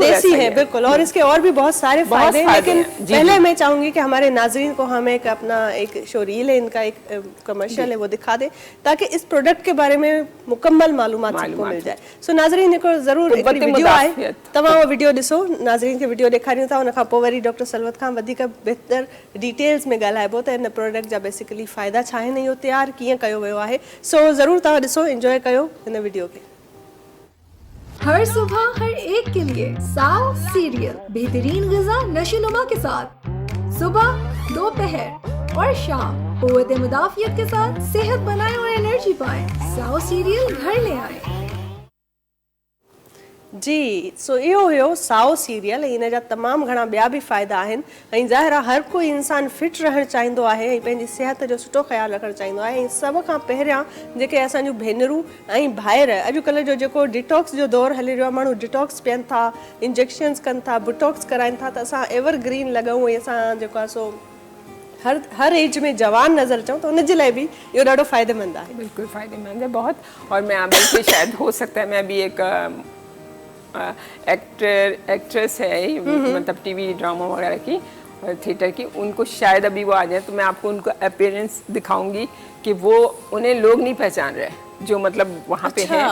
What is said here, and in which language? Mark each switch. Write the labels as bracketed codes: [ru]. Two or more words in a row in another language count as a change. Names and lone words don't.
[ur] دیسی ہے بالکل. اور اس کے اور بھی بہت سارے فائدے ہیں، لیکن پہلے میں چاہوں گی کہ ہمارے ناظرین کو ہم ایک اپنا ایک [en] show reel [ur] ہے، ان کا ایک کمرشل ہے، وہ دکھا دے تاکہ اس پروڈکٹ کے بارے میں مکمل معلومات سب کو مل جائے. [sd] सो [ur] ناظرین کو ضرور ویڈیو آئے, [sd] तमाम वीडियो ॾिसो, नाज़रीन खे वीडियो ॾेखारियूं था, उन खां पोइ वरी डॉक्टर सलवत खां वधीक बहितर डिटेल्स में ॻाल्हाइबो त हिन प्रोडक्ट जा बेसिकली फ़ाइदा छा आहिनि, इहो तयारु कीअं कयो वियो आहे। सो ज़रूरु तव्हां ॾिसो, इंजॉय कयो हिन वीडियो खे। [ur] ہر صبح ہر ایک کے لیے ساؤ سیریل، بہترین غذا نشوونما کے ساتھ، صبح، دوپہر اور شام قوت مدافعت کے ساتھ صحت بنائیں اور انرجی پائیں. ساؤ سیریل گھر لے آئے. [sd] जी, सो इहो हुयो साओ सीरियल। इन जा तमामु घणा ॿिया बि फ़ाइदा आहिनि ऐं ज़ाहिर आहे हर कोई इंसान फिट रहणु चाहींदो आहे ऐं पंहिंजी सिहत जो सुठो ख़्यालु रखणु चाहींदो आहे। ऐं सभ खां पहिरियां जेके असांजूं भेनरूं ऐं भाइर, अॼुकल्ह जो जेको डिटॉक्स जो दौरु हली रहियो आहे, माण्हू डिटॉक्स पीअनि था, इंजेक्शन्स कनि था, बुटॉक्स कराइनि था, त असां एवरग्रीन लॻूं ऐं असां जेको आहे सो हर एज में जवान नज़र अचूं त उनजे लाइ बि इहो ॾाढो फ़ाइदेमंद आहे। [ur] بالکل فائدہ مند ہے بہت۔ اور میں بلکہ شاید ہو سکتا ہے میں بھی ایک ایکٹریس ہے، مطلب [en] TV drama [ur] وغیرہ کی تھیٹر کی، ان کو شاید ابھی وہ آ جائے تو میں آپ کو ان کا اپیئرنس دکھاؤں گی کہ وہ انہیں لوگ نہیں پہچان رہے جو مطلب وہاں پہ ہیں.